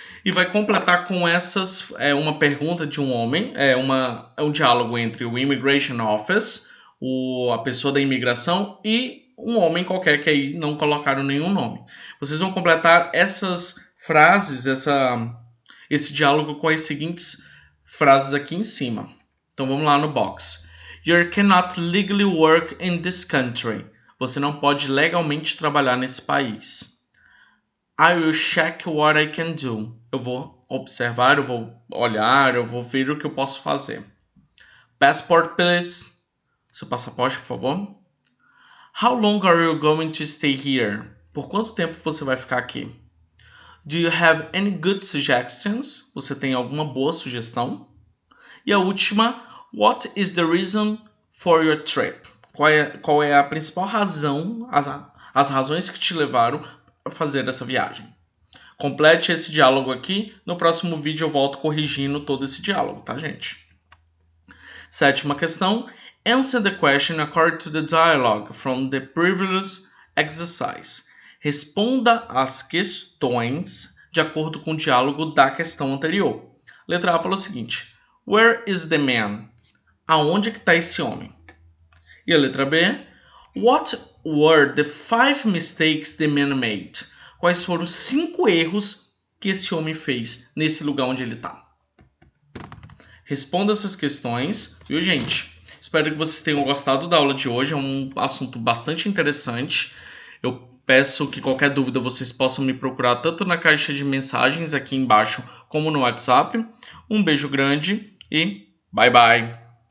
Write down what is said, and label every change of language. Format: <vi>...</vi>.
<pt>E vai completar com essas, uma pergunta de um homem, um diálogo entre o Immigration Office, a pessoa da imigração, e um homem qualquer que aí não colocaram nenhum nome. Vocês vão completar essas frases, esse diálogo com as seguintes frases aqui em cima. Então vamos lá no box.</pt> <en>You cannot legally work in this country.</en> <pt>Você não pode legalmente trabalhar nesse país.</pt> <en>I will check what I can do.</en> <pt>Eu vou observar, eu vou olhar, eu vou ver o que eu posso fazer.</pt> <en>Passport, please.</en> <pt>Seu passaporte, por favor.</pt> <en>How long are you going to stay here?</en> <pt>Por quanto tempo você vai ficar aqui?</pt> <en>Do you have any good suggestions?</en> <pt>Você tem alguma boa sugestão? E a última,</pt> <en>what is the reason for your trip?</en> <pt>Qual é a principal razão, as razões que te levaram a fazer essa viagem? Complete esse diálogo aqui. No próximo vídeo eu volto corrigindo todo esse diálogo, tá, gente? 7ª questão.</pt> <en>Answer the question according to the dialogue from the previous exercise.</en> <pt>Responda as questões de acordo com o diálogo da questão anterior. Letra A fala o seguinte:</pt> <en>Where is the man?</en> <pt>Aonde que está esse homem? E a letra B:</pt> <en>What were the 5 mistakes the man made?</en> <pt>Quais foram os 5 erros que esse homem fez nesse lugar onde ele está? Responda essas questões, viu, gente? Espero que vocês tenham gostado da aula de hoje. É um assunto bastante interessante. Eu peço que qualquer dúvida vocês possam me procurar tanto na caixa de mensagens aqui embaixo como no WhatsApp. Um beijo grande e</pt> <en>bye bye!</en>